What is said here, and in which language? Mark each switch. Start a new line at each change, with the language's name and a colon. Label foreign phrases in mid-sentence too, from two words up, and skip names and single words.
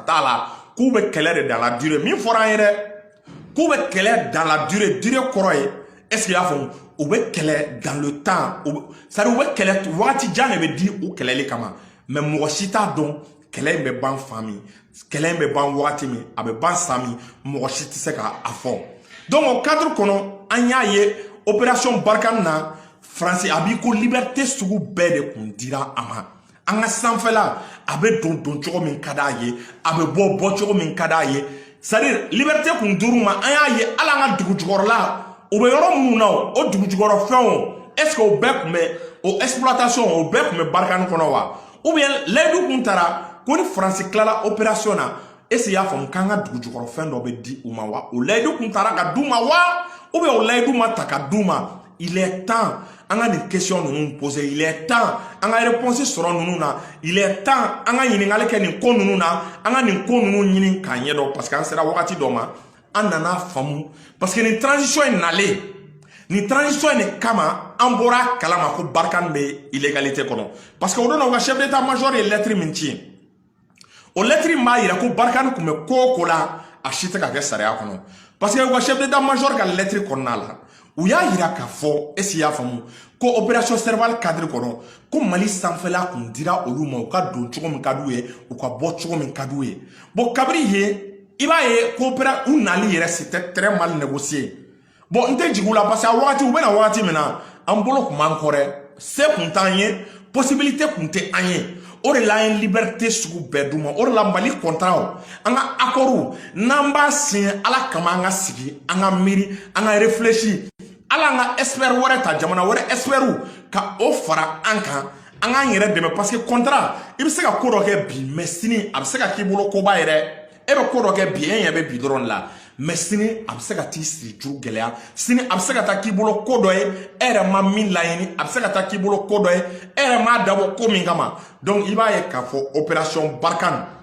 Bambara: t'a la k'u bɛ kɛlɛ de
French: dans la durée
Bambara: min fɔra an ye dɛ k'u bɛ kɛlɛ
French: dans la durée
Bambara: kɔrɔ ye
French: est-ce que
Bambara: i y'a faamu u bɛ kɛlɛ
French: dans le temps c'est-à-dire
Bambara: u bɛ kɛlɛ wagati jan de bɛ di u kɛlɛli kama mais mɔgɔ si t'a dɔn kɛlɛ in bɛ ban fan min kɛlɛ in bɛ ban wagati min a bɛ ban san min mɔgɔ si tɛ se k'a fɔ donc o cadre kɔnɔ an y'a ye opération barikani na France a b'i ko liberté sugu bɛɛ de kun dira a ma an ka sanfɛla a bɛ don cogo min ka d'a ye a bɛ bɔ cogo min ka d'a ye
French: c'est-à-dire liberté
Bambara: kun dir'u ma an y'a ye hali an ka dugu jukɔrɔla o bɛ yɔrɔ minnu na o dugu jukɔrɔ fɛnw
French: est-ce que
Bambara: o bɛɛ kun bɛ o exploitation o bɛɛ kun bɛ barikani kɔnɔ wa
French: ou bien
Bambara: layidu kun taara ko ni France tilala opération na
French: est-ce que
Bambara: i y'a faamu k'an ka dugu jukɔrɔ fɛn dɔ bɛ di u ma wa o layidu kun taara ka d'u ma wa
French: ou bien
Bambara: o layidu ma ta ka d'u ma
French: il est temps
Bambara: an ka nin question ninnu poser
French: il est temps
Bambara: an ka réponse sɔrɔ ninnu na
French: il est temps
Bambara: an ka ɲininkali kɛ nin ko ninnu na an ka nin ko ninnu ɲini k'a ɲɛdɔn
French: parce que
Bambara: an sera wagati dɔ ma an nana faamu
French: parce que
Bambara: nin transition in nalen nin transition in de kama an bɔra kalama ko barikani bɛ illégalité kɔnɔ
French: parce que
Bambara: o don na u ka
French: chef d'état major
Bambara: ye lettre min ci o lettre in b'a yira ko barikani kun bɛ ko o ko la a si tɛ ka kɛ sariya kɔnɔ
French: parce que
Bambara: u ka
French: chef d'état major
Bambara: ka lettre kɔnɔna la u y'a yira k'a fɔ
French: est-ce qu'il
Bambara: y'a faamu ko opération serval cadre kɔnɔ ko Mali sanfɛla kun dira olu ma u ka don cogo min ka d'u ye u ka bɔ cogo min ka d'u ye bon kabiri ye i b'a ye ko u nali yɛrɛ
French: c'était très mal négocié bon
Bambara: n tɛ jigin u la
French: parce que
Bambara: a wagati u bɛna wagati min na an bolo kun b'an kɔ dɛ se kun t'an ye possibilité kun tɛ an ye o de la an ye liberté sugu bɛɛ d'u ma o de la Mali contrat an ka accord n'an b'a signé ala kama an ka sigi an ka miiri an ka réfléchir ala an ka expert wɛrɛ ta jamana wɛrɛ experts ka o fara an kan an k'an yɛrɛ dɛmɛ
French: parce que contrat
Bambara: i bɛ se ka ko dɔ kɛ bi mais sini a bɛ se ka k'i bolo koba yɛrɛ e bɛ ko dɔ kɛ bi e ɲɛ bɛ bi dɔrɔn la mais sini a bɛ se ka t'i siri juru gɛlɛya sini a bɛ se ka taa k'i bolo ko dɔ ye e yɛrɛ ma min laɲini a bɛ se ka taa k'i bolo ko dɔ ye e yɛrɛ m'a dabɔ ko min kama donc i b'a ye k'a fɔ opération Barkhane